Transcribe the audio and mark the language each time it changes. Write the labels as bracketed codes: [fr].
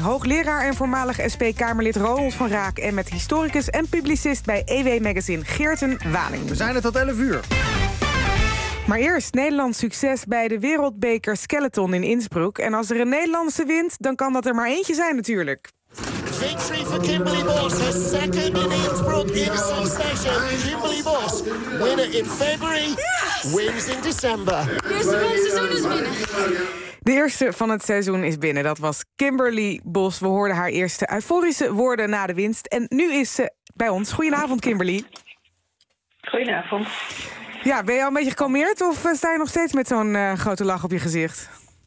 [nl] Hoogleraar en voormalig SP-Kamerlid Ronald van Raak. En met historicus en publicist bij EW Magazine, Geerten Waling. We zijn er tot 11 uur. Maar eerst Nederlands succes bij de wereldbeker Skeleton in Innsbruck. En als er een Nederlandse wint, dan kan dat er maar eentje zijn natuurlijk. [en] Victory for Kimberly Bos, her second in Innsbruck in succession. Kimberly Bos, winner in February, wins in December. [nl] De eerste van het seizoen is binnen. De eerste van het seizoen is binnen, dat was Kimberly Bos. We hoorden haar eerste euforische woorden na de winst. En nu is ze bij ons. Goedenavond, Kimberly. Goedenavond. Ja, ben je al een beetje gekalmeerd of sta je nog steeds met zo'n grote lach op je gezicht?